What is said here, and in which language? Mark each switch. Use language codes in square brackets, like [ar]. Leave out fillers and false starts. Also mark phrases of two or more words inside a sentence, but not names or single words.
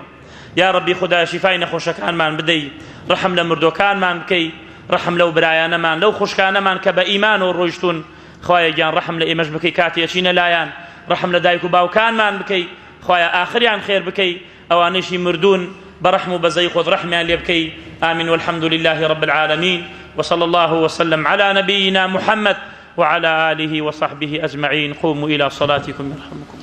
[ar] یا ربی [ckb] خودایە شیفای نەخۆشەکانمان بدەی، ڕەحم لە مردۆکانمان بکەی، ڕەحم لەو برایانەمان لەو خوشکانەمان کە بە ئیمان و ڕۆیشتون. خوایە گیان ڕەحم لە ئێمەش بکەی کاتی ئەچینە لایەن، ڕەحم لە دایک و باوکانمان بکەی، خوایە ئاخریان خێر بکەی، ئەوانەیشی مردوون بەڕەحم و بەزەی خۆت ڕەحمیان لێ بکەی. [ar] آمین والحمد لله رب العالمين وصلى الله وسلم على نبينا محمد وعلى آله وصحبه أجمعين. قوموا إلى صلاتكم يرحمكم.